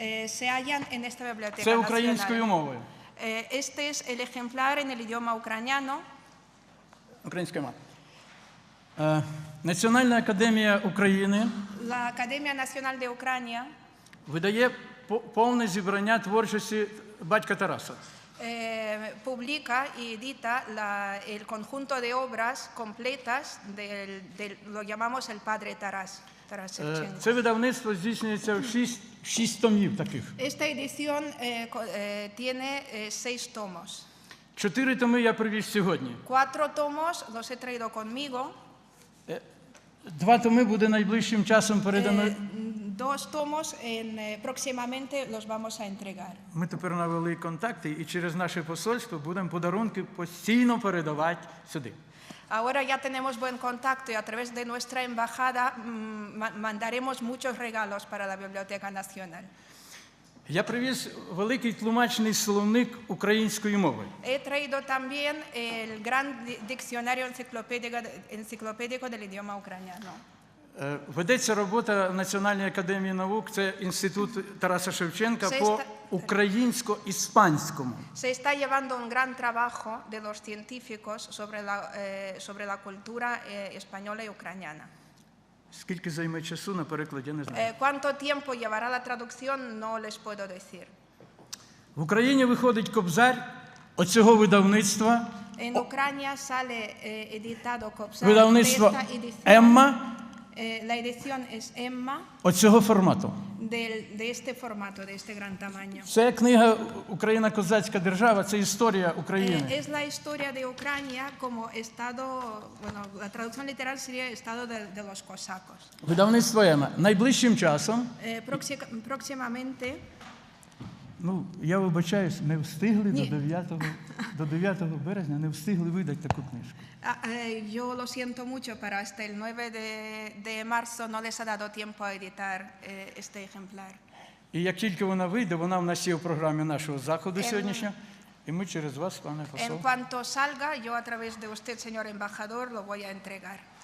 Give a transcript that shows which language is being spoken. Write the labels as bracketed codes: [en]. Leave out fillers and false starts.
[es] Se hallan en esta biblioteca [uk] Це українською [es] nacional. [uk] мовою. [es] Este es el ejemplar en el idioma ucraniano. [uk] Українською мовою. Національна академія України [es] La Academia Nacional de Ucrania [uk] видає повне зібрання творчості батька Тараса. [es] publica y edita el conjunto de obras completas lo llamamos el padre Taras Shevchenko. [uk] Це видавництво здійснюється в 6 томів таких. [es] Esta edición tiene 6 tomos. [uk] 4 томи я привіз сьогодні. [es] 4 tomos los he traído conmigo. [uk] 2 томи буде найближчим часом передано. [es] 2 tomos, próximamente los vamos a entregar. [uk] Ми тепер навели контакти і через наше посольство будемо подарунки постійно передавати сюди. [es] Ahora ya tenemos buen contacto y a través de nuestra embajada mandaremos muchos regalos para la Biblioteca Nacional. [uk] Я привіз великий тлумачний словник української мови. [es] He traído también el gran diccionario enciclopédico del idioma ucraniano. [uk] Ведеться робота Національної академії наук, це інститут Тараса Шевченка по українсько-іспанському. [es] Se está llevando un gran trabajo de los científicos sobre la cultura española y ucraniana. [uk] Скільки займе часу на переклад, я не знаю. [es] ¿Cuánto tiempo llevará la traducción? No les puedo decir. [uk] В Україні виходить кобзар оцього видавництва, [es] En Ucrania sale editado Kobzar de [uk] видавництво [es] esta edición. [uk] Емма, [es] La edición es Emma [uk] оцього формату. [es] de este formato, de este gran tamaño. [uk] Це книга «Україна козацька держава», це історія України. [es] Es la historia de Ucrania como estado, bueno, la traducción literal sería estado de los cosacos. [uk] Видавництво Емма. Найближчим часом, [es] Próximamente, [uk] я вибачаюсь, не встигли Ні. до 9 березня, не встигли видати таку книжку. [es] yo lo siento mucho, pero hasta el 9 de marzo no les ha dado tiempo a editar este ejemplar. [uk] І як тільки вона вийде, вона в нас є в програмі нашого заходу сьогоднішнього, і ми через вас, пане [es] En [uk] посол, [es] cuanto salga, yo a través de usted, señor embajador, lo voy a entregar.